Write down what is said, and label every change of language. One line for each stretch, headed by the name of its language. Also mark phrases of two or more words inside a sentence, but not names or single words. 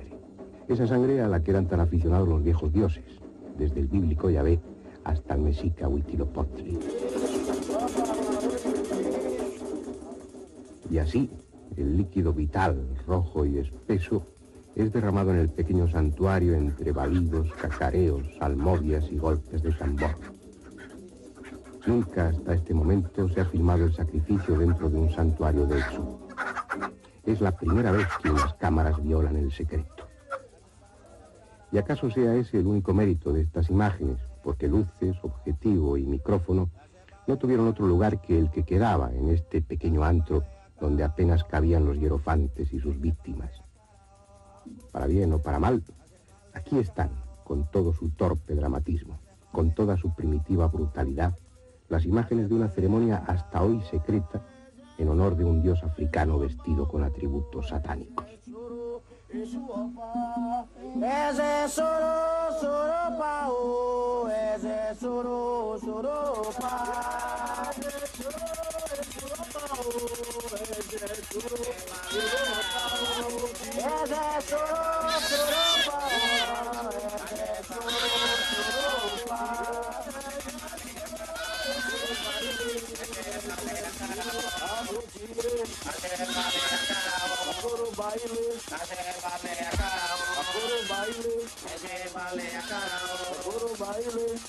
Spanish: Esa sangre a la que eran tan aficionados los viejos dioses, desde el bíblico Yahvé hasta el mexica Huitzilopochtli. Y así, el líquido vital, rojo y espeso, es derramado en el pequeño santuario entre balidos, cacareos, salmodias y golpes de tambor. Nunca hasta este momento se ha filmado el sacrificio dentro de un santuario de Exú. Es la primera vez que unas cámaras violan el secreto. ¿Y acaso sea ese el único mérito de estas imágenes? Porque luces, objetivo y micrófono no tuvieron otro lugar que el que quedaba en este pequeño antro donde apenas cabían los hierofantes y sus víctimas. Para bien o para mal, aquí están, con todo su torpe dramatismo, con toda su primitiva brutalidad, las imágenes de una ceremonia hasta hoy secreta en honor de un dios africano vestido con atributos satánicos. Eze soro soro pa o, eze soro soro pa, eze soro pa o, eze soro pa o, eze soro pa o, eze soro pa. Agoro baile, agoro baile, agoro baile,